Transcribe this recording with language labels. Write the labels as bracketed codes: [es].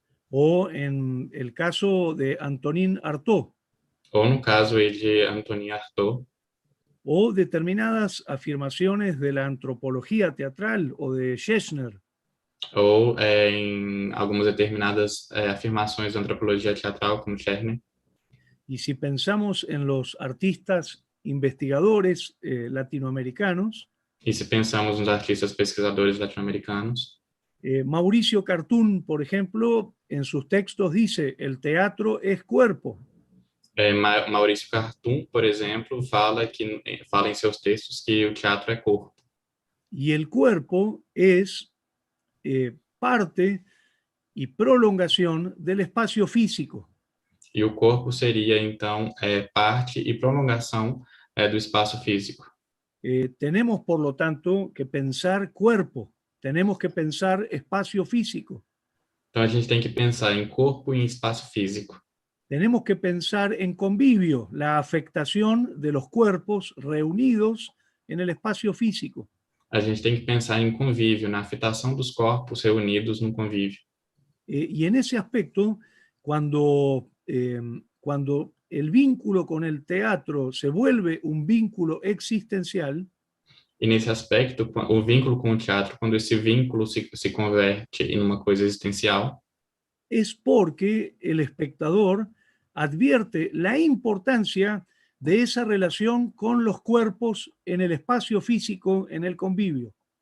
[es] o en el caso de Antonin Artaud, [pt] ou no caso aí de Antonin Artaud, [es] o determinadas afirmaciones de la antropología teatral o de Schechner. [pt] ou em algumas determinadas afirmações da antropologia teatral, como Cherny. [es] Y si pensamos en los artistas investigadores latinoamericanos, [pt] E se pensamos nos artistas pesquisadores latino-americanos, [es] Mauricio Cartún, por ejemplo, en sus textos dice, el teatro es cuerpo. [pt] Maurício Cartum, por exemplo, fala em seus textos que o teatro é corpo. [es] Y el cuerpo es parte y prolongación del espacio físico. [pt] E o corpo seria, então, parte e prolongação do espaço físico. [es] Tenemos, por lo tanto, que pensar cuerpo, tenemos que pensar espacio físico, [pt] Então, a gente tem que pensar em corpo e em espaço físico. [es] tenemos que pensar en convivio, la afectación de los cuerpos reunidos en el espacio físico. [pt] A gente tem que pensar em convívio, na afetação dos corpos reunidos no convívio. [es] Y en ese aspecto, cuando el vínculo con el teatro se vuelve un vínculo existencial, [pt] E nesse aspecto, o vínculo com o teatro, quando esse vínculo se converte em uma coisa existencial, [es] es porque el espectador advierte la importancia de esa relación con los cuerpos en el espacio físico, en el convivio.